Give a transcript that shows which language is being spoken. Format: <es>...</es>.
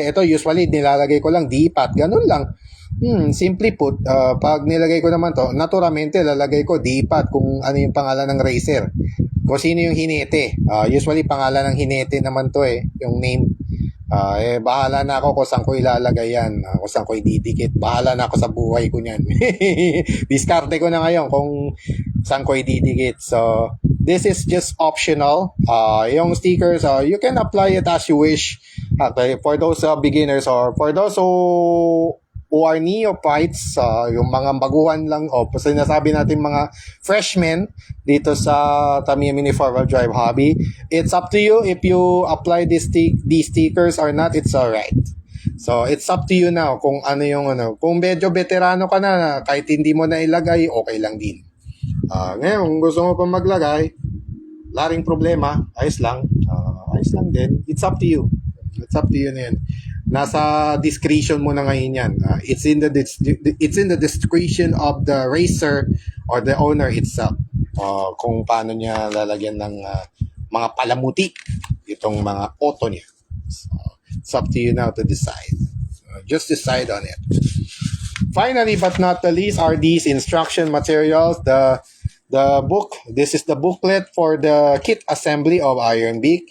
<tl>Ito usually nilalagay ko lang D-pad, ganun lang.</tl> <en>Simply put,</en> <tl>pag nilagay ko naman to, naturalmente lalagay ko D-pad kung ano yung pangalan ng racer. Kung sino yung hinete. Usually pangalan ng hinete naman to yung name. Bahala na ako kung saan ko ilalagay yan, kung saan ko ididikit. Bahala na ako sa buhay ko niyan. Diskarte ko na ngayon kung saan ko ididikit.</tl> <en>So, this is just optional.</en> <tl>Yung stickers,</tl> <en>you can apply it as you wish. Okay, for those beginners or for those who are neophytes,</en> <tl>yung mga baguhan lang, sinasabi natin mga freshmen dito sa</tl> <en>Tamiya Mini 4-wheel drive hobby, it's up to you if you apply these stickers or not. It's alright. So, it's up to you now</en> <tl>kung ano yung kung medyo veterano ka na, kahit hindi mo na ilagay, okay lang din. Ngayon, kung gusto mo pa maglagay, laring problema, ayos lang din.</tl> <en>It's up to you. It's up to you</en> <tl>na yan. Nasa discretion mo na ngayon yan.</tl> <en>It's in the discretion of the racer or the owner itself.</en> <tl>Kung paano niya lalagyan ng mga palamuti itong mga auto niya.</tl> <en>So, it's up to you now to decide. just decide on it. Finally, but not the least, are these instruction materials. The book, this is the booklet for the kit assembly of Ironbeak.</en>